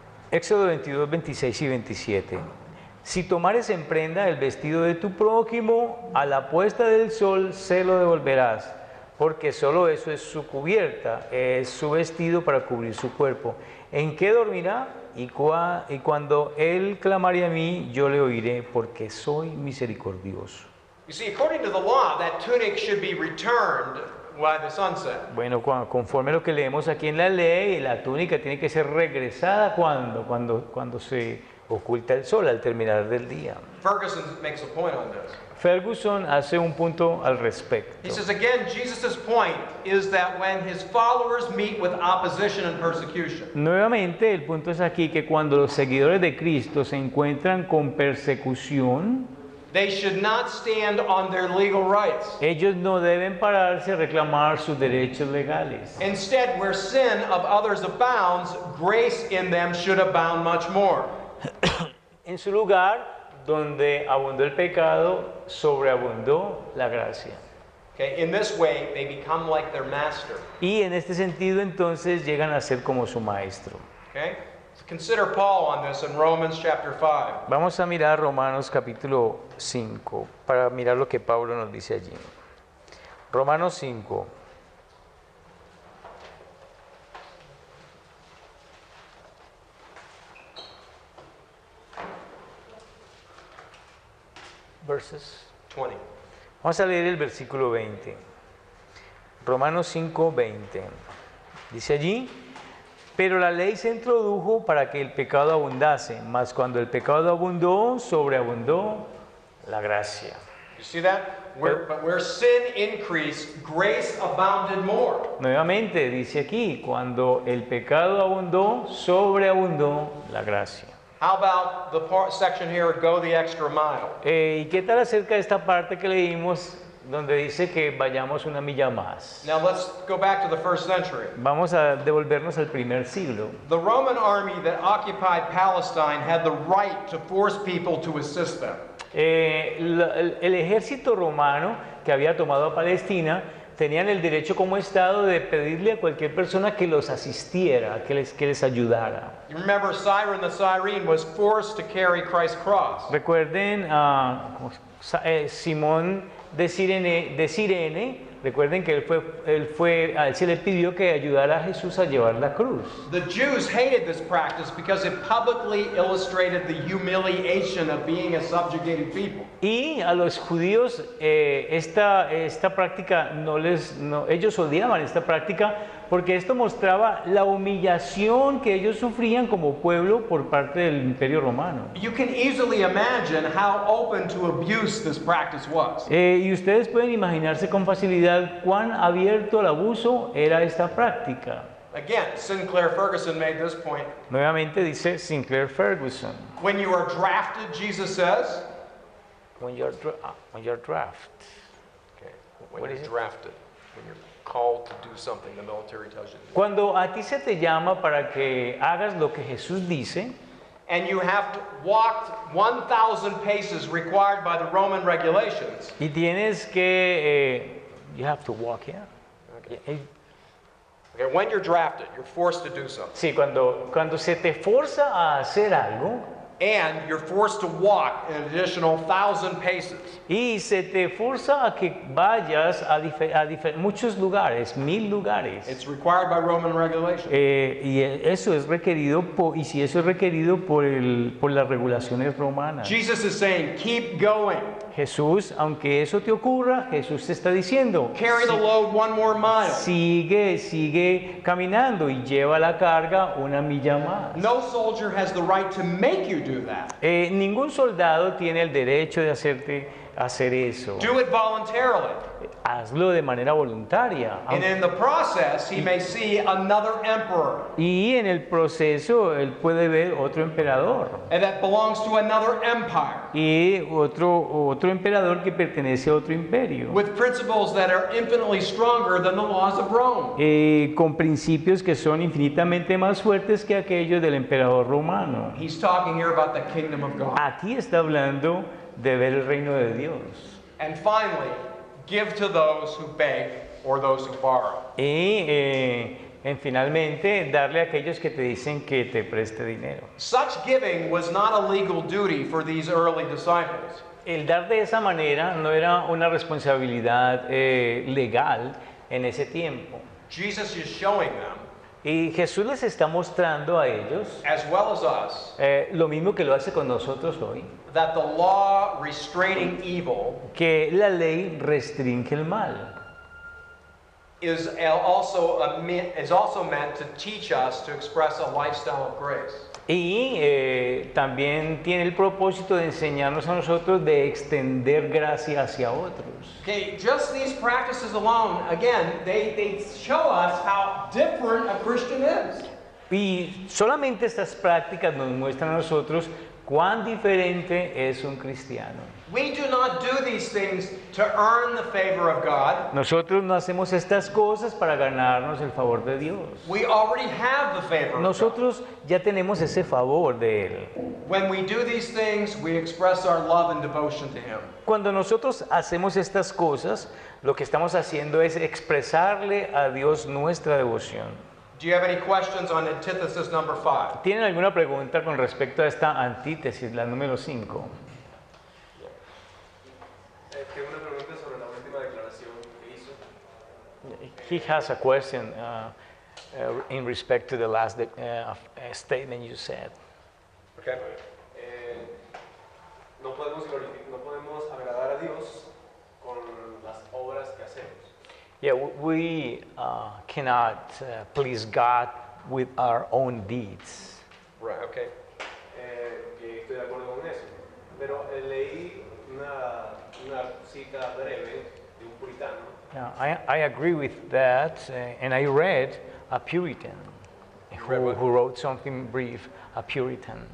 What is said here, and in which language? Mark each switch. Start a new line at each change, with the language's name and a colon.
Spanish: Éxodo 22, 26 y 27. Si tomares en prenda el vestido de tu prójimo, a la puesta del sol se lo devolverás, porque solo eso es su cubierta, es su vestido para cubrir su cuerpo. ¿En qué dormirá? Y cuando él clamare a mí, yo le oiré, porque soy misericordioso.
English: You see, according to the law, that tunic should be returned by the sunset.
Spanish: Bueno, conforme a lo que leemos aquí en la ley, la túnica tiene que ser regresada cuando se oculta el sol, al terminar del día.
English: Ferguson makes a point on this.
Spanish: Ferguson hace un punto al respecto.
English: He says again, Jesus' point is that when his followers meet with opposition and persecution,
Spanish: Nuevamente, el punto es aquí que cuando los seguidores de Cristo se encuentran con persecución,
English: they should not stand on their legal rights.
Spanish: ellos no deben pararse a reclamar sus derechos legales.
English: Instead, where sin of others abounds, grace in them should abound much more.
Spanish: En su lugar, donde abundó el pecado, sobreabundó la gracia.
English: Okay, in this way, they become like their master.
Spanish: Y en este sentido, entonces, llegan a ser como su maestro.
English: Okay? So consider Paul on this in Romans chapter 5.
Spanish: Vamos a mirar Romanos capítulo 5, para mirar lo que Pablo nos dice allí. Romanos 5.
English: Verses. 20.
Spanish: Vamos a leer el versículo 20. Romanos 5, 20. Dice allí, pero la ley se introdujo para que el pecado abundase, mas cuando el pecado abundó, sobreabundó la gracia.
English: You see that? But where sin increased, grace abounded more.
Spanish: Nuevamente dice aquí, cuando el pecado abundó, sobreabundó la gracia.
English: How about the section here, go the extra mile?
Spanish: ¿Y qué tal acerca de esta parte que leímos donde dice que vayamos una milla más?
English: Now let's go back to the first century.
Spanish: Vamos a devolvernos al primer siglo.
English: The Roman army that occupied Palestine had the right to force people to assist them.
Spanish: El ejército romano que había tomado a Palestina tenían el derecho como Estado de pedirle a cualquier persona que los asistiera, que les ayudara.
English: You remember Cyrene the Cyrene was forced to carry Christ's cross.
Spanish: Recuerden a Simón de Cirene Recuerden que a él se le pidió que ayudara a Jesús a llevar la cruz.
English: The Jews hated this practice because it publicly illustrated the humiliation of being a subjugated people.
Spanish: Y a los judíos esta práctica ellos odiaban esta práctica porque esto mostraba la humillación que ellos sufrían como pueblo por parte del Imperio Romano.
English: You can easily imagine how open to abuse this practice was.
Spanish: Y ustedes pueden imaginarse con facilidad cuán abierto al abuso era esta práctica.
English: Again, Sinclair Ferguson made this point.
Spanish: Nuevamente dice Sinclair Ferguson.
English: When you are drafted, Jesus says. When you're drafted. Okay. When What you're is it? drafted, when you're called to do something, the military tells you to do.
Spanish: Cuando a ti se te llama para que hagas lo que Jesús dice,
English: And you have walked 1,000 paces required by the Roman regulations.
Spanish: y tienes que
English: you have to walk, yeah. Okay, when you're drafted, you're forced to do something.
Spanish: Sí, cuando se te forza a hacer algo
English: And you're forced to walk an additional 1,000 paces.
Spanish: y se te forza a que vayas a muchos lugares, 1000 lugares.
English: It's required by Roman regulations.
Spanish: Eso es requerido y si eso es requerido por las regulaciones romanas.
English: Jesus is saying, keep going.
Spanish: Jesús, aunque eso te ocurra, Jesús te está diciendo,
English: Carry the load one more mile.
Spanish: sigue caminando y lleva la carga una milla más.
English: No soldier has the right to make you do that.
Spanish: Ningún soldado tiene el derecho de hacerte hacer eso.
English: Do it voluntarily.
Spanish: Hazlo de manera voluntaria.
English: And in the process, he may see another emperor.
Spanish: Y en el proceso él puede ver otro emperador.
English: And that belongs to another empire.
Spanish: Y otro emperador que pertenece a otro imperio.
English: With principles that are infinitely stronger than the laws of Rome.
Spanish: Con principios que son infinitamente más fuertes que aquellos del emperador romano.
English: He's talking here about the kingdom of God.
Spanish: Aquí está hablando de ver el reino de Dios.
English: And finally, give to those who beg or those who borrow.
Spanish: Y finalmente darle a aquellos que te dicen que te preste dinero.
English: Such giving was not a legal duty for these early disciples.
Spanish: El dar de esa manera no era una responsabilidad legal en ese tiempo.
English: Jesus is showing them,
Spanish: Y Jesús les está mostrando a ellos,
English: as well as us,
Spanish: lo mismo que lo hace con nosotros hoy,
English: that the law restraining evil
Spanish: que la ley restringe el mal.
English: is also meant to teach us to express a lifestyle of grace.
Spanish: Y también tiene el propósito de enseñarnos a nosotros de extender gracia hacia otros.
English: Okay, just these practices alone, again, they show us how different a Christian is.
Spanish: Y solamente estas prácticas nos muestran a nosotros cuán diferente es un cristiano.
English: We do not do these things to earn the favor of God.
Spanish: Nosotros no hacemos estas cosas para ganarnos el favor de Dios.
English: We already have the favor of God.
Spanish: Nosotros ya tenemos ese favor de Él.
English: When we do these things, we express our love and devotion to Him.
Spanish: Cuando nosotros hacemos estas cosas, lo que estamos haciendo es expresarle a Dios nuestra devoción.
English: Do you have any questions on antithesis number 5?
Spanish: ¿Tienen alguna pregunta con respecto a esta antítesis, la número 5? Tengo una pregunta sobre la última declaración que hizo.
English: He has a question in respect to the last statement you said. Okay.
Spanish: No podemos agradar a Dios con las obras que hacemos.
English: Yeah, we cannot please God with our own deeds. Right, okay.
Spanish: Que estoy de acuerdo con eso. Pero leí una cita breve de un puritano.
English: Yeah, I agree with that, and I read a Puritan who wrote something brief, a Puritan.